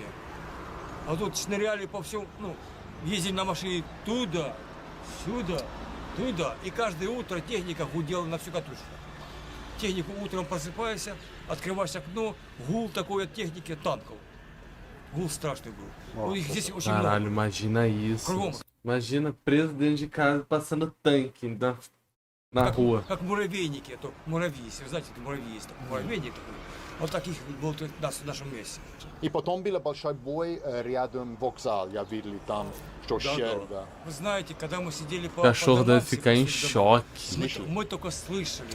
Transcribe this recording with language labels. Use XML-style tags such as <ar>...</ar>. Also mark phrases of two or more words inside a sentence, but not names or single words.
<ru>А тут шныряли по всему, ну, ездили на машине туда, сюда, туда. И каждое утро техника гудела на всю катушку. Технику утром просыпаешься, открываешь окно, гул такой от техники танков. Гул страшный был. У них здесь очень</ru> <pt>Caralho,</pt> <ru>много.</ru> <pt>imagina isso.</pt> <ru>Кругом.</ru> <pt>Imagina preso dentro de casa passando tanque na rua.</pt> <ru>Как муравейники, это муравьи, если вы знаете, это муравьи есть, такой муравейник такой. Вот таких было в нашем месте. И потом был большой бой рядом вокзал. Я видел там, что щель, да. Вы знаете, когда мы сидели по</ru> <pt>Cachorro</pt> <ru>домам,</ru> <pt>deve</pt> <ru>все</ru> <pt>ficar em</pt> <ru>посреди дома,</ru> <pt>choque.</pt> <ru>мы только слышали.</ru>